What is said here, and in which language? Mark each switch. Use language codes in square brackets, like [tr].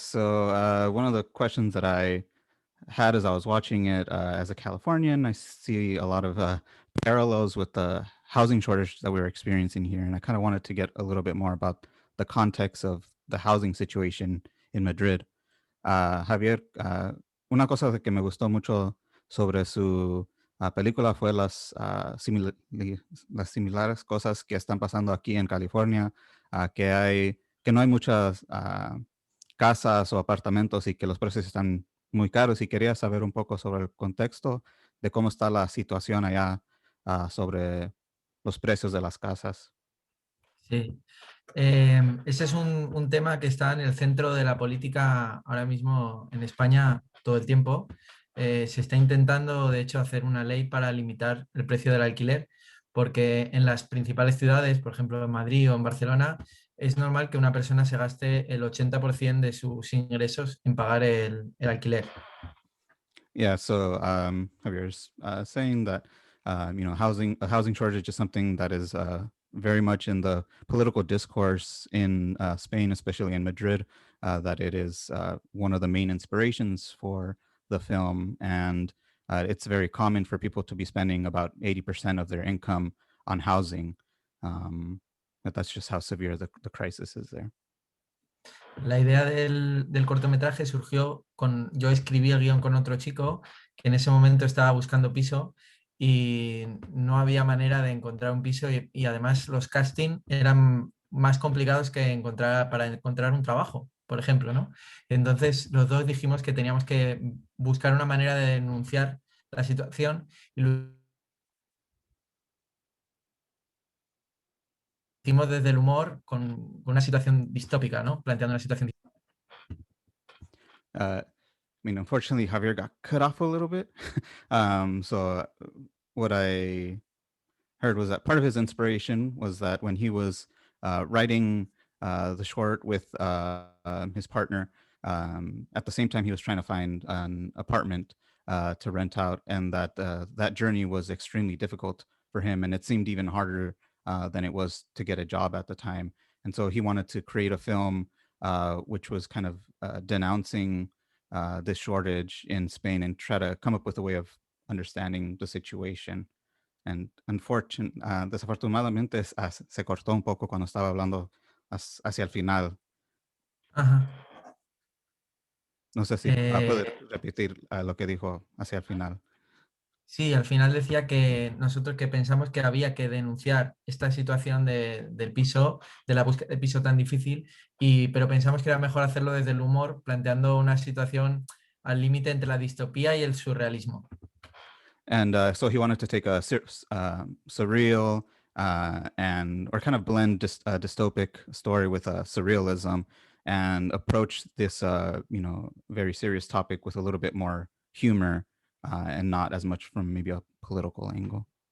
[en] So one of the questions that I had as I was watching it, as a Californian, I see a lot of parallels with the housing shortage that we're experiencing here. And I kind of wanted to get a little bit more about the context of the housing situation in Madrid. [es] Javier, una cosa que me gustó mucho sobre su película fue las similares cosas que están pasando aquí en California, que no hay muchas casas o apartamentos y que los precios están muy caros, y quería saber un poco sobre el contexto de cómo está la situación allá, sobre los precios de las casas. Sí. Ese es un tema que está en el centro de la política ahora mismo en España todo el tiempo. Se está intentando, de hecho, hacer una ley para limitar el precio del alquiler, porque en las principales ciudades, por ejemplo en Madrid o en Barcelona, es normal que una persona se gaste el 80% de sus ingresos en pagar el alquiler. [en] Yeah, so Javier's saying that a housing shortage is something that is very much in the political discourse in Spain, especially in Madrid. That it is one of the main inspirations for the film, and it's very common for people to be spending about 80% of their income on housing. But that's just how severe the crisis is there. [es] La idea del cortometraje surgió yo escribí el guión con otro chico que en ese momento estaba buscando piso y no había manera de encontrar un piso, y además los castings eran más complicados que para encontrar un trabajo, por ejemplo, ¿no? Entonces los dos dijimos que teníamos que buscar una manera de denunciar la situación y lo hicimos desde el humor con una situación distópica, ¿no? Planteando una situación distópica. [en] I mean, unfortunately, Javier got cut off a little bit. So what I heard was that part of his inspiration was that when he was writing the short with his partner, at the same time he was trying to find an apartment to rent out, and that journey was extremely difficult for him, and it seemed even harder than it was to get a job at the time. And so he wanted to create a film which was kind of denouncing this shortage in Spain and try to come up with a way of understanding the situation. [es] And desafortunadamente se cortó un poco cuando estaba hablando hacia el final. Ajá. No sé si puede repetir lo que dijo hacia el final. Sí, al final decía que nosotros que pensamos que había que denunciar esta situación del piso, de la búsqueda de piso tan difícil, pero pensamos que era mejor hacerlo desde el humor, planteando una situación al límite entre la distopía y el surrealismo. [en] And so he wanted to take a surreal or kind of blend dystopic story with surrealism, and approach this very serious topic with a little bit more humor, and not as much from maybe a political angle.